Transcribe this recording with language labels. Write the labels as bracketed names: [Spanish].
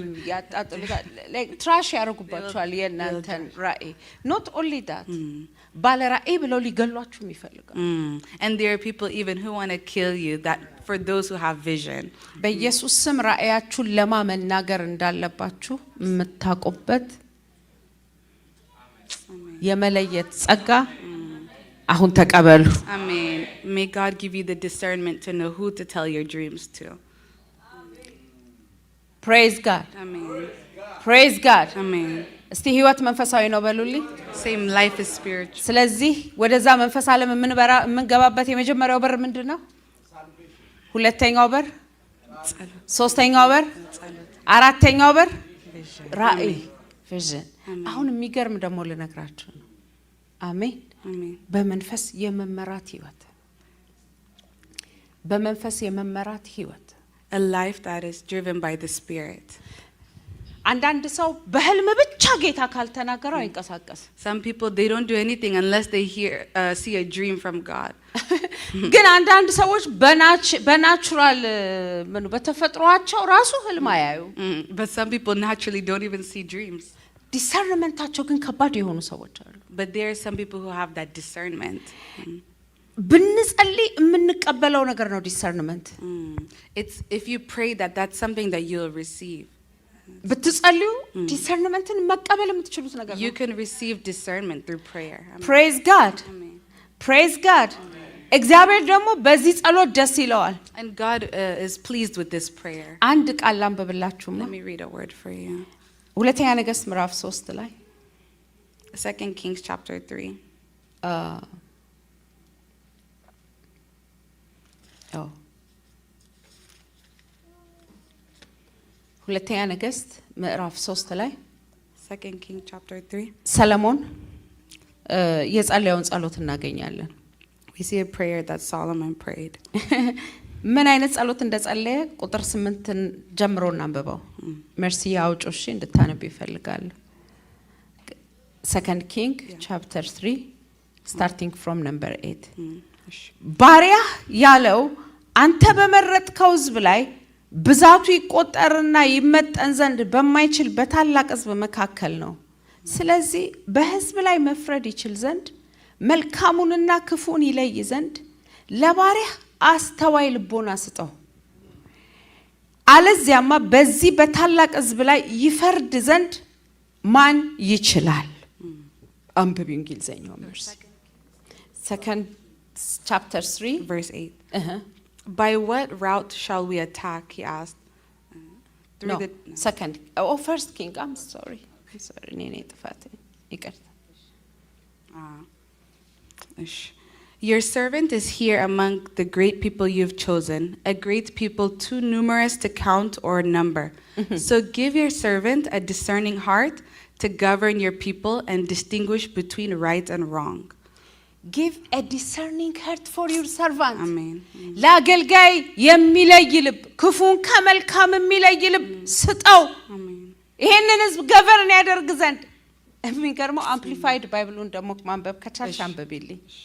[Amharic] ያጣጥሉታል። ትራሽ ያደርጉባችኋል የእናንተን ራእይ። [English] not only that [Amharic] ባለ ራእይ ብለው ሊገሏችሁ ይፈልጋሉ። [English] And there are people even who want to kill you, that for those who have vision. [Amharic] በኢየሱስ ስም ራእያችሁን ለማመናገር እንዳለባችሁ የምታቆበት የመለየት ጸጋ አሁን ተቀበሉ። [English] Amen. May God give you the discernment to know who to tell your dreams to. praise God. Amen. praise God. Amen. [Amharic] እስቲ ህይወት መንፈሳዊ ነው በሉልኝ። [English] Same life is spiritual. [Amharic] ስለዚህ ወደዛ መንፈስ ዓለም የምንገባበት የመጀመሪያው በር ምንድነው? ሁለተኛው በር፣ ሶስተኛው በር፣ አራተኛው በር ራእይ vision። አሁን የሚገርም ደግሞ ልነግራችሁ ነው። አሜን። በመንፈስ የመመራት ህይወት፣ በመንፈስ የመመራት ህይወት፣ [English] a life that is driven by the Spirit. [Amharic] አንዳንድ ሰው በህልም ብቻ ጌታ ካልተናገረው አይንቀሳቀስም። [English] Some people, they don't do anything unless they see a dream from God. [Amharic] ግን አንዳንድ ሰዎች በናቹራል በተፈጥሯቸው ራሱ ህልም አያዩ። [English] But some people naturally don't even see dreams. [Amharic] ዲሰርንመንታቸው ግን ከባድ የሆኑ ሰዎች አሉ። [English] But there are some people who have that discernment. [Amharic] ብንጸልይ የምንቀበለው ነገር ነው ዲሰርንመንት። [English] It's if you pray that's something that you'll receive. [Amharic] ብትጸልዩ ዲሰርንመንትን መቀበል የምትችሉት ነገር ነው። [English] You can receive discernment through prayer. praise God. praise God. [Amharic] እግዚአብሔር ደግሞ በዚህ ጸሎት ደስ ይለዋል። [English] And God is pleased with this prayer. [Amharic] አንድ ቃል ላንብብላችሁማ። [English] Let me read a word for you. [Amharic] ሁለተኛ ነገሥት ምዕራፍ 3 ላይ [English] 2 Kings chapter 3. [Amharic] ሁለተኛ ነገሥት ምዕራፍ 3 ላይ [English] 2 Kings chapter 3. [Amharic] ሰለሞን የጸለየውን ጸሎት እናገኛለን። [English] We see a prayer that Solomon prayed. [Amharic] ምን አይነት ጸሎት እንደጸለየ ቁጥር 8 ጀምሮ እናንብበው። መርሲ ያውጪው እሺ እንድታነብ ይፈልጋል። [English] 2 King chapter 3 starting from number 8. [Amharic] ባሪያ ያለው አንተ በመረጥከው ሕዝብ ላይ ብዛቱ ይቆጠርና ይመጠን ዘንድ በማይችል በታላቅ ሕዝብ መካከል ነው። ስለዚህ በሕዝብ ላይ መፍረድ ይችል ዘንድ መልካሙንና ክፉን ይለይ ዘንድ ለባሪያ አስተዋይ ልቦና ስጠው። አለዚያማ በዚህ በታላቅ ሕዝብ ላይ ይፈርድ ዘንድ ማን ይችላል? አንብቢ እንግሊዘኛው መርስ 2 chapter 3 [English] verse 8. By what route shall we attack? He asked. No, second. Oh, first King. I'm sorry. Nene tafate. Ikarta. Your servant is here among the great people you've chosen, a great people too numerous to count or number. So give your servant a discerning heart to govern your people and distinguish between right and wrong. Give a discerning heart for your servant. Amen. [Amharic] ለአገልጋይ የሚለይ ልብ፣ ክፉን ከመልካም የሚለይ ልብ ስጠው። ይሄንን ህዝብ ገቨርን ያደርግ ዘንድ። የሚገርመው አምፕሊፋይድ ባይብሉን ደግሞ ማንበብ ከቻልሽ አንብቢልኝ።